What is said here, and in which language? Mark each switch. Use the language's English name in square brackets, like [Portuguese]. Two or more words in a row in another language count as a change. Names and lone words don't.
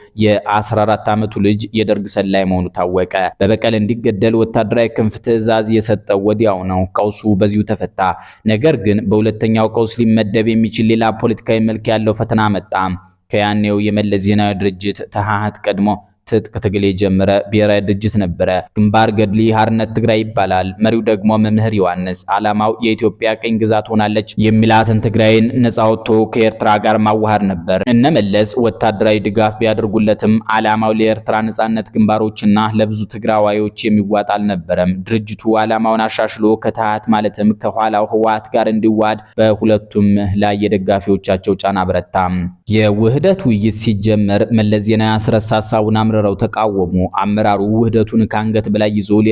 [Amharic] የ14 ዓመቱ ልጅ የደርግ ሰላይ መሆኑ ታወቀ። በበቀል እንዲገደል ወታደራዊ ክንፍ ትዕዛዝ የሰጠው ወዲያው ነው። ቀውሱ በዚሁ ተፈታ። ነገር ግን በሁለተኛው ቀውስ ሊመደብ የሚችል ሌላ ፖለቲካዊ መልክ ያለው ፈተና መጣ። ከያኔው የመለስ ዜናዊ ድርጅት ተሃሃት ቀድሞ ትጥቅ ትግል የጀመረ ብሔራዊ ድርጅት ነበረ። ግንባር ገድሊ ሓርነት ትግራይ ይባላል። መሪው ደግሞ መምህር ዮሐንስ። ዓላማው የኢትዮጵያ ቀኝ ግዛት ሆናለች የሚላትን ትግራይን ነፃ ወጥቶ ከኤርትራ ጋር ማዋሃድ ነበር። እነ መለስ ወታደራዊ ድጋፍ ቢያደርጉለትም ዓላማው ለኤርትራ ነፃነት ግንባሮችና ለብዙ ትግራዋዮች የሚዋጥ አልነበረም። ድርጅቱ ዓላማውን አሻሽሎ ከተሃት ማለትም ከኋላው ህወሓት ጋር እንዲዋሃድ በሁለቱም ላይ የደጋፊዎቻቸው ጫና በረታ። የውህደት ውይይት ሲጀመር መለስ ዜናዊ አስረስ ሐሳቡን አምርረው ተቃወሙ። አመራሩ ውህደቱን ከአንገት በላይ ይዞ ሌላ